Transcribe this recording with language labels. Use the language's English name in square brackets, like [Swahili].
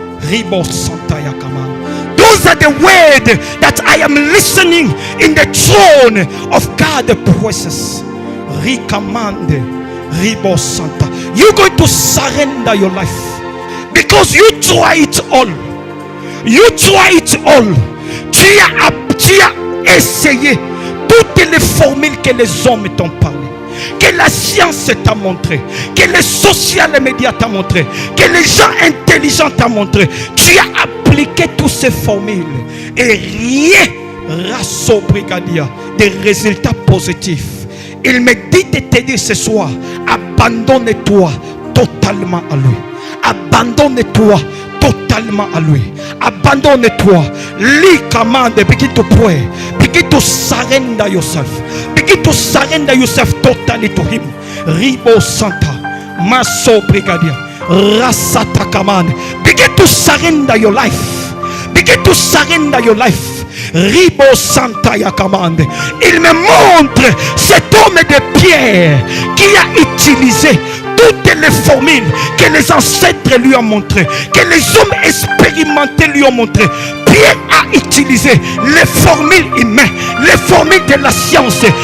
[English] Ribo Santa Yakaman. Those are the words that I am listening in the throne of God, the presence. Rikamande, Ribo Santa. You're going to surrender your life because you try it all. You try it all. [French] Tu as essayé toutes les formules que les hommes t'ont parlé, que la science t'a montré, que les social médias t'ont montré, que les gens intelligents t'ont montré. Tu as appliqué toutes ces formules et rien, rasso brigadia, des résultats positifs. Il me dit de te dire ce soir, abandonne-toi totalement à lui. Abandonne-toi totalement à lui. Abandonne-toi. [English] Lui commande, begin to pray. Begin to surrender yourself. Begin to surrender yourself totally to him. Ribo Santa, Maso Brigadia, Rasata command. Begin to surrender your life. Begin to surrender your life. Ribo Santa ya commande. [French] Il me montre cet homme de pierre qui a utilisé toutes les formules que les ancêtres lui ont montrées, que les hommes expérimentés lui ont montrées. Pierre a utilisé les formules humaines, les formules de la science.